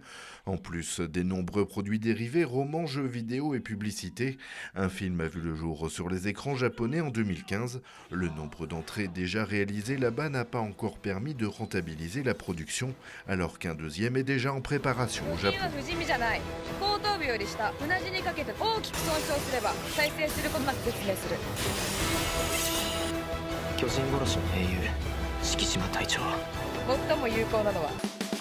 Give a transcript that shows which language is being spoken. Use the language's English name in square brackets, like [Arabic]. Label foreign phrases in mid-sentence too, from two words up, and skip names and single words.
[French] En plus des nombreux produits dérivés, romans, jeux vidéo et publicités, un film a vu le jour sur les écrans japonais en 2015. Le nombre d'entrées déjà réalisées là-bas n'a pas encore permis de rentabiliser la production, alors qu'un deuxième est déjà en préparation au Japon. [Japanese] 後頭部より下うなじにかけて大きく損傷すれば再生することなく絶命する巨人殺しの英雄敷島隊長最も有効なのは